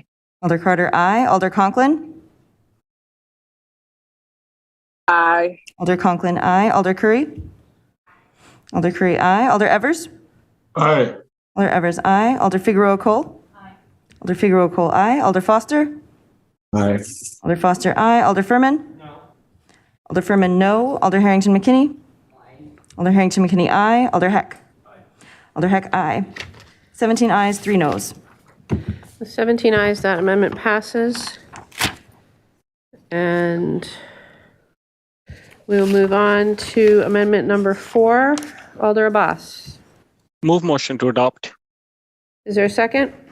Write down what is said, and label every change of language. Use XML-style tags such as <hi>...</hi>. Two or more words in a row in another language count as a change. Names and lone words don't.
<en>Alder Carter, aye. Alder Conklin? Aye. Alder Conklin, aye. Alder Curry? Alder Curry, aye. Alder Evers? Aye. Alder Evers, aye. Alder Figueroa Cole? Aye. Alder Figueroa Cole, aye. Alder Foster? Aye. Alder Foster, aye. Alder Furman? No. Alder Furman, no. Alder Harrington McKinney? Aye. Alder Harrington McKinney, aye. Alder Heck? Aye. Alder Heck, aye. 17 ayes, 3 noes. With 17 ayes, that amendment passes. And we will move on to amendment number 4. Alder Abbas. Move motion to adopt. Is there a second?</en>